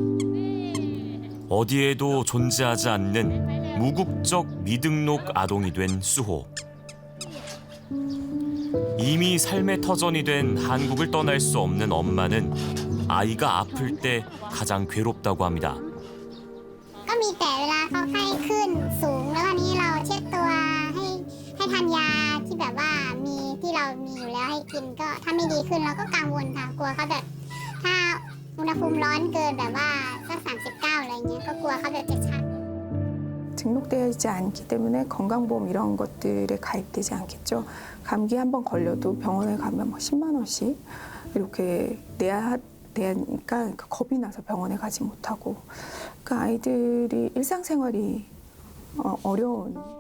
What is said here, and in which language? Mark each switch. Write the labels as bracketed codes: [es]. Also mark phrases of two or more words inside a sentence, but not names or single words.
[ko] 어디에도 존재하지 않는 무국적 미등록 아동이 된 수호. 이미 삶의 터전이 된 한국을 떠날 수 없는 엄마는 아이가 아플 때 가장 괴롭다고 합니다. [th] ก็มีแต่เวลาเขาไข้ขึ้นสูงแล้ววันนี้เราเช็ดตัวให้ทานยาที่แบบว่ามีที่เรามีอยู่แล้วให้กินก็ถ้าไม่ดีขึ้นเราก็กังวลค่ะกลัวเขาแบบถ้าอุณหภูมิร้อนเกินแบบว่าสัก39อะไรเงี้ยก็กลัวเขาแบบจะชัก [ko] 등록되어 있지 않기 때문에 건강보험 이런 것들에 가입되지 않겠죠. 감기 한번 걸려도 병원에 가면 막 10만 원씩 이렇게 내야 되니까 겁이 나서 병원에 가지 못하고 그 아이들이 일상생활이 어려운.